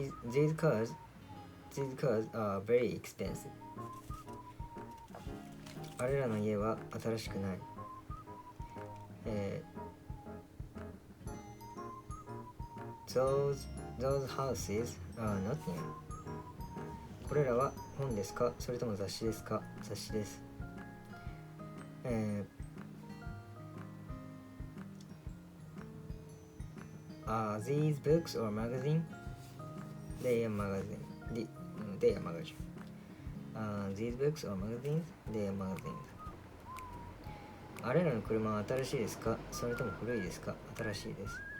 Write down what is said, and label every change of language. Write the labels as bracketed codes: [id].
[en] These cars are very expensive. [ja] あれらの家は新しくない。 [en] Those houses are not new. [ja] これらは本ですか、それとも雑誌ですか。雑誌です。 [en] These books or magazine? They are magazine. They are magazine. These books or magazines? They are magazines. [ja] あれらの車は新しいですか、それとも古いですか。新しいです。